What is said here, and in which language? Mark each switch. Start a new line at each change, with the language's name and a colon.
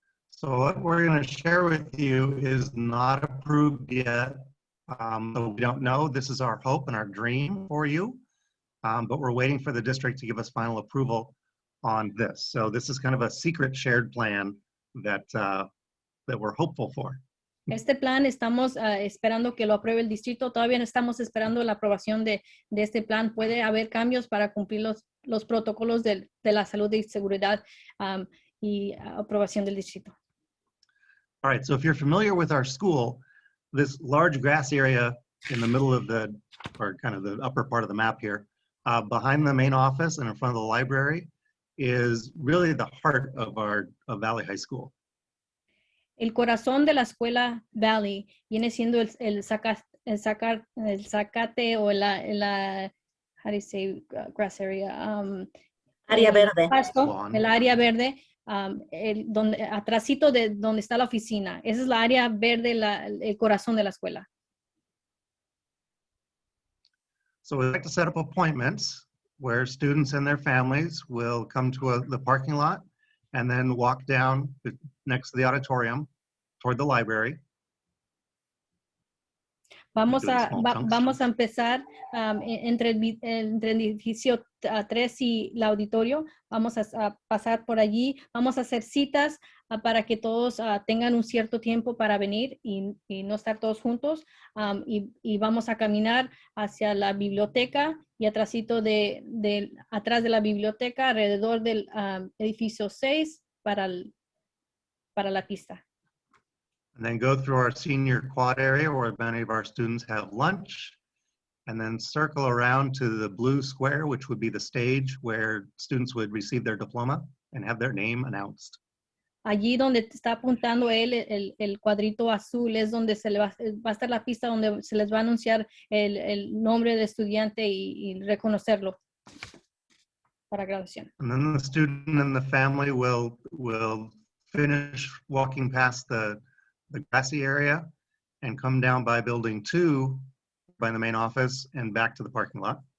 English: So what we're going to share with you is not approved yet. So we don't know. This is our hope and our dream for you. But we're waiting for the district to give us final approval on this. So this is kind of a secret shared plan that we're hopeful for.
Spanish: Este plan estamos esperando que lo apruebe el distrito. Todavía no estamos esperando la aprobación de este plan. Puede haber cambios para cumplir los protocolos de la salud y seguridad y aprobación del distrito.
English: All right, so if you're familiar with our school, this large grass area in the middle of or kind of the upper part of the map here, behind the main office and in front of the library is really the heart of Valley High School.
Spanish: El corazón de la escuela Valley viene siendo el zacate o la
English: how do you say grass area?
Spanish: Área verde. Pasto,
English: Lawn.
Spanish: el área verde, atrásito de donde está la oficina. Esa es la área verde, el corazón de la escuela.
English: So we like to set up appointments where students and their families will come to the parking lot and then walk down next to the auditorium toward the library.
Spanish: Vamos
English: Do the a small chunks.
Spanish: vamos a empezar entre el edificio 3 y el auditorio. Vamos a pasar por allí. Vamos a hacer citas para que todos tengan un cierto tiempo para venir y no estar todos juntos. Y vamos a caminar hacia la biblioteca y atrásito atrás de la biblioteca, alrededor del edificio 6 para la pista.
English: And then go through our senior quad area where many of our students have lunch, and then circle around to the blue square, which would be the stage where students would receive their diploma and have their name announced.
Spanish: Allí donde está apuntando él, el cuadrito azul, es donde va a estar la pista donde se les va a anunciar el nombre del estudiante y reconocerlo. para graduación.
English: And then the student and the family will finish walking past the grassy area and come down by building 2 by the main office and back to the parking lot.